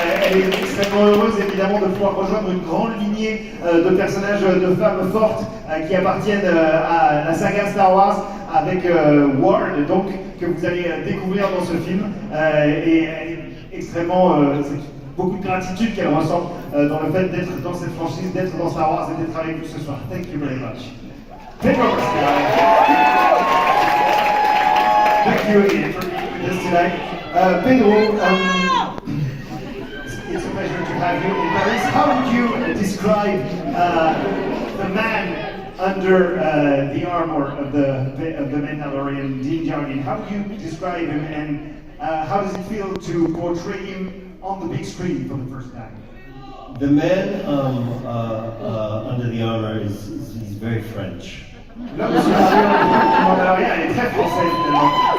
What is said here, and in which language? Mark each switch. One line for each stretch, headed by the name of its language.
French: Elle est extrêmement heureuse évidemment de pouvoir rejoindre une grande lignée de personnages de femmes fortes qui appartiennent à la saga Star Wars avec Ward, donc que vous allez découvrir dans ce film. Et elle est extrêmement, c'est beaucoup de gratitude qu'elle ressent dans le fait d'être dans cette franchise, d'être dans Star Wars et d'être avec vous ce soir.
English: Thank you very much. Pedro Pascal. Thank you again for being with us tonight. Pedro, it's a pleasure to have you in Paris. How would you describe the man under the armor of the Mandalorian, Din Djarin? How would you describe him, and how does it feel to portray him on the big screen for the first time? The man under the armor he's very French.
French: L'homme sur le Mandalorian est très français finalement.